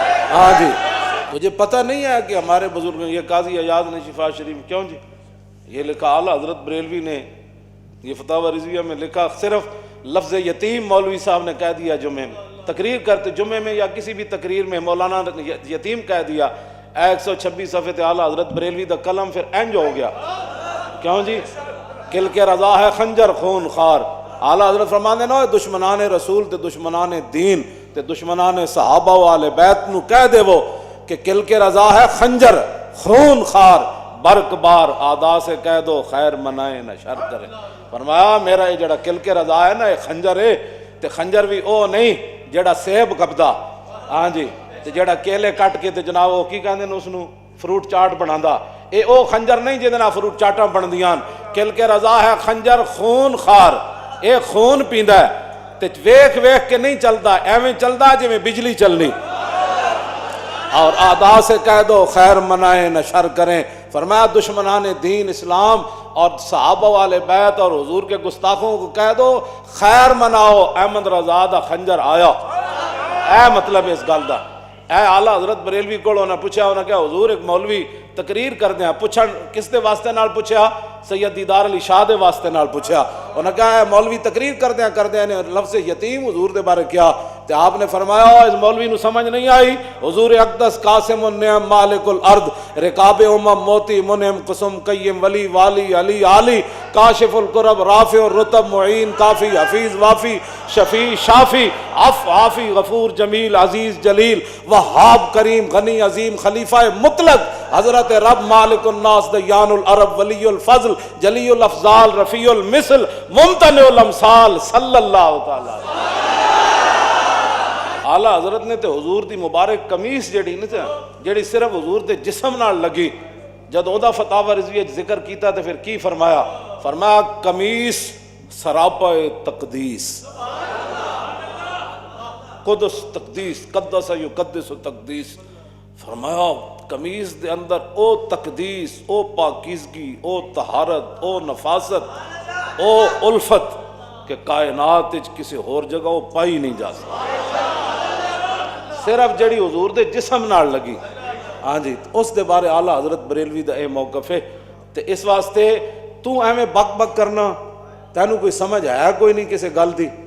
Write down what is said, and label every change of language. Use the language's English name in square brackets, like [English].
[Urdu] ہاں جی مجھے پتہ نہیں ہے کہ ہمارے بزرگ یہ قاضی ایاز نے شفا شریف کیوں جی یہ لکھا، اعلیٰ حضرت بریلوی نے یہ فتاوی رضویہ میں لکھا، صرف لفظ یتیم مولوی صاحب نے کہہ دیا جمعے میں تقریر کرتے، جمعے میں یا کسی بھی تقریر میں مولانا یتیم کہہ دیا. [Punjabi] 126 صفحے تے اعلیٰ حضرت بریلوی دا قلم پھر انج ہو گیا. [Urdu] کیوں جی؟ کل کے رضا ہے خنجر خون خار. [Punjabi] اعلیٰ حضرت فرماندے نا دشمنان رسول تے دشمنان دین تے دشمنان صحابہ و آل بیت نو کہہ دے وہ کہ [Urdu] کل کے رضا ہے خنجر خون خار، برق بار آدا سے کہہ دو خیر منائے نہ شر کرے. [Punjabi] فرمایا میرا یہ جڑا کل کے رضا ہے نا یہ خنجر ہے تے خنجر بھی او نہیں جڑا سیب کبدا، ہاں جی تے جڑا کیلے کٹ کے تے جناب وہ کی کہندے نے اس نو فروٹ چاٹ بنادا. اے او خنجر نہیں جے نال فروٹ چاٹاں بندیاں. [Urdu] کل کے رضا ہے خنجر خون خار، [Punjabi] اے خون پیندا ہے تے ویکھ ویکھ کے نہیں چلدا، ایویں چلدا جویں بجلی چلنی. [Urdu] اور آدھا سے کہہ دو خیر منائیں نہ شر کریں. فرمایا دشمنان دین اسلام اور صحابہ والے بیت اور حضور کے گستاخوں کو کہہ دو خیر مناؤ، [Punjabi] احمد رضا دا خنجر آیا. اے مطلب اس گل دا. [Urdu] اے اعلیٰ حضرت بریلوی کو انہوں نے پوچھا، انہوں نے کہا حضور ایک مولوی تقریر کر دیا. [Punjabi] پوچھا کس دے واسطے نال پوچھا؟ سید دیدار علی شاہ دے واسطے نال پوچھا. انہوں نے کہا اے مولوی تقریر کر دیا نے لفظ یتیم حضور دے بارے کیا. تے آپ نے فرمایا اس مولوی نو سمجھ نہیں آئی. [Arabic] حضور اقدس قاسم النعم مالک الارض رکاب امم موتی منعم قسم قیم ولی والی علی عالی کاشف القرب رافع الرتب معین کافی حفیظ وافی شفیع شافی عف عافی غفور جمیل عزیز جلیل وہاب کریم غنی عظیم خلیفہ مطلق حضرت رب مالک الناس دیان العرب ولی الفضل جلی الافضال رفیع المثل ممتنع الامثال صلی اللہ تعالی. [Punjabi] اعلیٰ حضرت نے تے حضور دی مبارک قمیص جڑی صرف حضور دے جسم نال لگی جد او دا فتاوی رضویہ ذکر کیتا تے پھر کی فرمایا؟ فرمایا قمیص سراپا تقدیس. قدس تقدیس، قدس یقدس تقدیس، فرمایا قمیض دے اندر او تقدیس، او پاکیزگی، او طہارت، او نفاست، او الفت کہ کائنات وچ کسی اور جگہ وہ پائی نہیں جا سکتی، صرف جڑی حضور دے جسم نال لگی۔ ہاں جی، اس دے بارے اعلیٰ حضرت بریلوی دا اے موقف ہے۔ تے اس واسطے تو ایویں بک بک کرنا، تینوں کوئی سمجھ آیا کوئی نہیں کسی گل دی،